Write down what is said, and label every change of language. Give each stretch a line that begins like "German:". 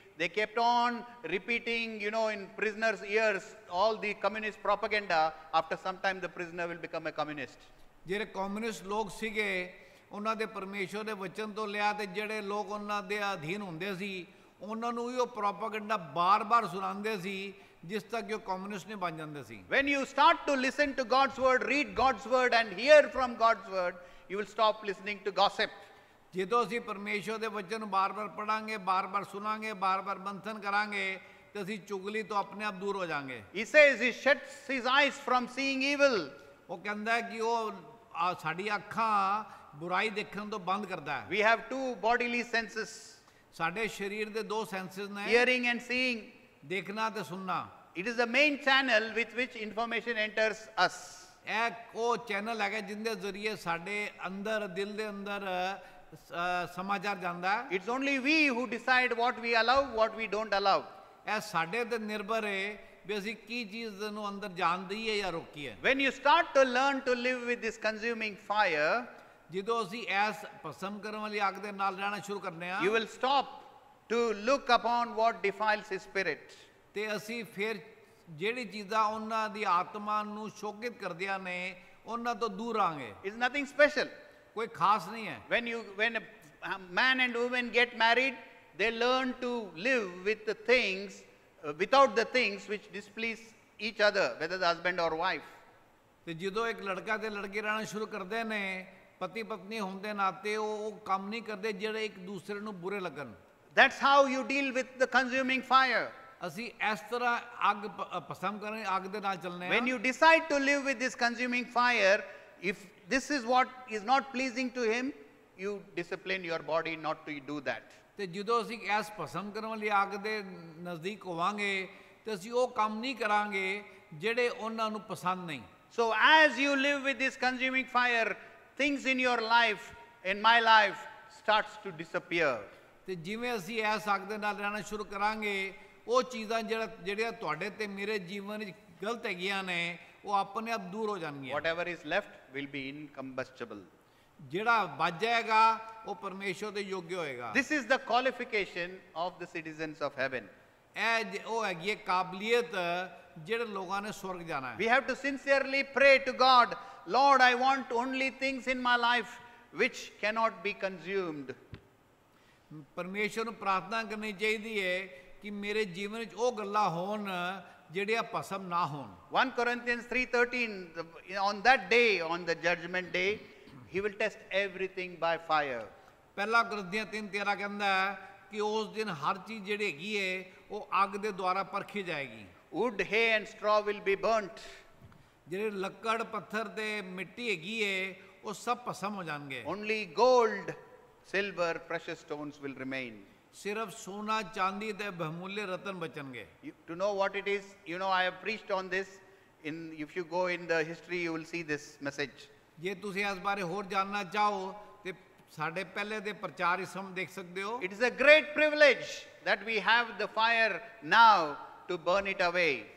English: They kept on repeating, you know, in prisoners' ears all the communist propaganda. After some time, the prisoner will become a communist.
Punjabi: ਜਿਹੜੇ communist ਲੋਕ ਸੀਗੇ ਉਹਨਾਂ ਦੇ ਪਰਮੇਸ਼ਵਰ ਦੇ ਵਚਨ ਤੋਂ ਲਿਆ ਤੇ ਜਿਹੜੇ ਲੋਕ ਉਹਨਾਂ ਦੇ ਅਧੀਨ ਹੁੰਦੇ ਸੀ ਉਹਨਾਂ ਨੂੰ ਵੀ ਉਹ ਪ੍ਰੋਪਗੈਂਡਾ ਬਾਰ-ਬਾਰ ਸੁਣਾਉਂਦੇ ਸੀ ਜਿਸ ਤੱਕ ਕਿ ਉਹ ਕਮਿਊਨਿਸਟ ਨਹੀਂ ਬਣ ਜਾਂਦੇ ਸੀ।
English: When you start to listen to God's word, read God's word and hear from God's word, you will stop listening to gossip.
Punjabi: ਜਦੋਂ ਅਸੀਂ ਪਰਮੇਸ਼ਵਰ ਦੇ ਵਚਨ ਨੂੰ ਬਾਰ-ਬਾਰ ਪੜਾਂਗੇ, ਬਾਰ-ਬਾਰ ਸੁਣਾਂਗੇ, ਬਾਰ-ਬਾਰ ਮੰਥਨ ਕਰਾਂਗੇ ਤੇ ਅਸੀਂ ਚੁਗਲੀ ਤੋਂ ਆਪਣੇ ਆਪ ਦੂਰ ਹੋ ਜਾਾਂਗੇ।
English: He says he shuts his eyes from seeing evil.
Punjabi: ਉਹ ਕਹਿੰਦਾ ਕਿ ਉਹ ਸਾਡੀ ਅੱਖਾਂ ਬੁਰਾਈ ਦੇਖਣ ਤੋਂ ਬੰਦ ਕਰਦਾ ਹੈ।
English: We have two bodily senses,
Punjabi: ਸਾਡੇ ਸਰੀਰ ਦੇ ਦੋ ਸੈਂਸਸ ਨੇ,
English: hearing and seeing.
Punjabi: ਦੇਖਣਾ ਤੇ ਸੁਣਨਾ।
English: It is the main channel with which information enters us.
Punjabi: ਇਹ ਉਹ ਚੈਨਲ ਹੈਗਾ ਜਿੰਦੇ ਜ਼ਰੀਏ ਸਾਡੇ ਅੰਦਰ ਦਿਲ ਦੇ ਅੰਦਰ ਸਮਾਚਾਰ ਜਾਂਦਾ ਹੈ।
English: It's only we who decide what we allow, what we don't allow.
Punjabi: ਇਹ ਸਾਡੇ ਤੇ ਨਿਰਭਰ ਹੈ ਵੀ ਅਸੀਂ ਕੀ ਚੀਜ਼ ਨੂੰ ਅੰਦਰ ਜਾਣ ਦਈਏ ਜਾਂ ਰੋਕੀਏ।
English: When you start to learn to live with this consuming fire,
Punjabi: ਜਦੋਂ ਅਸੀਂ ਇਸ ਭਸਮ ਕਰਨ ਵਾਲੀ ਅੱਗ ਦੇ ਨਾਲ ਰਹਿਣਾ ਸ਼ੁਰੂ ਕਰਨੇ ਆ,
English: you will stop to look upon what defiles his spirit.
Punjabi: ਤੇ ਅਸੀਂ ਫਿਰ ਜਿਹੜੀ ਚੀਜ਼ਾਂ ਉਹਨਾਂ ਦੀ ਆਤਮਾ ਨੂੰ ਸ਼ੋਕਿਤ ਕਰਦੀਆਂ ਨੇ ਉਹਨਾਂ ਤੋਂ ਦੂਰ ਰਾਂਗੇ।
English: It's nothing special.
Punjabi: ਕੋਈ ਖਾਸ ਨਹੀਂ ਹੈ।
English: When a man and woman get married, they learn to live with the things, without the things which displease each other, whether the husband or wife.
Punjabi: ਤੇ ਜਦੋਂ ਇੱਕ ਲੜਕਾ ਤੇ ਲੜਕੀ ਰਹਿਣਾ ਸ਼ੁਰੂ ਕਰਦੇ ਨੇ, ਪਤੀ ਪਤਨੀ ਹੋਣ ਦੇ ਨਾਤੇ ਉਹ ਕੰਮ ਨਹੀਂ ਕਰਦੇ ਜਿਹੜੇ ਇੱਕ ਦੂਸਰੇ ਨੂੰ ਬੁਰੇ ਲੱਗਣ।
English: That's how you deal with the consuming fire.
Punjabi: ਅਸੀਂ ਇਸ ਤਰ੍ਹਾਂ ਅੱਗ ਪਸੰਦ ਕਰਾਂਗੇ, ਅੱਗ ਦੇ ਨਾਲ ਚੱਲਨੇ
English: When
Punjabi: ਆ।
English: you decide to live with this consuming fire, if this is what is not pleasing to him, you discipline your body not to do that.
Punjabi: ਤੇ ਜਦੋਂ ਅਸੀਂ ਇਸ ਪਸੰਦ ਕਰਨ ਵਾਲੀ ਅੱਗ ਦੇ ਨਜ਼ਦੀਕ ਹੋਵਾਂਗੇ ਤੇ ਅਸੀਂ ਉਹ ਕੰਮ ਨਹੀਂ ਕਰਾਂਗੇ ਜਿਹੜੇ ਉਹਨਾਂ ਨੂੰ ਪਸੰਦ ਨਹੀਂ।
English: So as you live with this consuming fire, things in your life, in my life, starts to disappear.
Punjabi: ਤੇ ਜਿਵੇਂ ਅਸੀਂ ਇਸ ਅੱਗ ਦੇ ਨਾਲ ਰਹਿਣਾ ਸ਼ੁਰੂ ਕਰਾਂਗੇ, ਉਹ ਚੀਜ਼ਾਂ ਜਿਹੜੀਆਂ ਤੁਹਾਡੇ ਤੇ ਮੇਰੇ ਜੀਵਨ ਵਿੱਚ ਗਲਤ ਹੈਗੀਆਂ ਨੇ, ਉਹ ਆਪਣੇ ਆਪ ਦੂਰ ਹੋ ਜਾਣਗੀਆਂ।
English: Whatever is left will be incombustible.
Punjabi: ਜਿਹੜਾ ਬਚ ਜਾਏਗਾ ਉਹ ਪਰਮੇਸ਼ਰ ਦੇ ਯੋਗ ਹੋਏਗਾ।
English: This is the qualification of the citizens of heaven.
Punjabi: ਇਹ ਉਹ ਹੈਗੀ ਹੈ ਕਾਬਲੀਅਤ ਜਿਹੜੇ ਲੋਕਾਂ ਨੇ ਸਵਰਗ ਜਾਣਾ ਹੈ।
English: We have to sincerely pray to God, Lord, I want only things in my life which cannot be consumed.
Punjabi: ਪਰਮੇਸ਼ਰ ਨੂੰ ਪ੍ਰਾਰਥਨਾ ਕਰਨੀ ਚਾਹੀਦੀ ਹੈ ਕਿ ਮੇਰੇ ਜੀਵਨ ਵਿੱਚ ਉਹ ਗੱਲਾਂ ਹੋਣ ਜਿਹੜੀਆਂ ਭਸਮ ਨਾ ਹੋਣ।
English: 1 Corinthians 3:13, on that day, on the judgment day, he will test everything by fire.
Punjabi: ਪਹਿਲਾ ਕੁਰਿੰਥੀਆਂ 3:13 ਕਹਿੰਦਾ ਹੈ ਕਿ ਉਸ ਦਿਨ ਹਰ ਚੀਜ਼ ਜਿਹੜੀ ਹੈਗੀ ਹੈ ਉਹ ਅੱਗ ਦੇ ਦੁਆਰਾ ਪਰਖੀ ਜਾਏਗੀ।
English: Wood, hay and straw will be burnt.
Punjabi: ਜਿਹੜੇ ਲੱਕੜ ਪੱਥਰ ਤੇ ਮਿੱਟੀ ਹੈਗੀ ਹੈ ਉਹ ਸਭ ਭਸਮ ਹੋ ਜਾਣਗੇ।
English: Only gold, silver, precious stones will remain.
Punjabi: ਸਿਰਫ ਸੋਨਾ ਚਾਂਦੀ ਤੇ ਬਹੁਮੁੱਲੇ ਰਤਨ ਬਚਣਗੇ।
English: To know what it is, I have preached on this. If you go in the history, you will see this message.
Punjabi: ਜੇ ਤੁਸੀਂ ਇਸ ਬਾਰੇ ਹੋਰ ਜਾਣਨਾ ਚਾਹੋ ਤੇ ਸਾਡੇ ਪਹਿਲੇ ਦੇ ਪ੍ਰਚਾਰ ਇਸ ਸਮੇਂ ਦੇਖ ਸਕਦੇ ਹੋ।
English: It is a great privilege that we have the fire now to burn it away.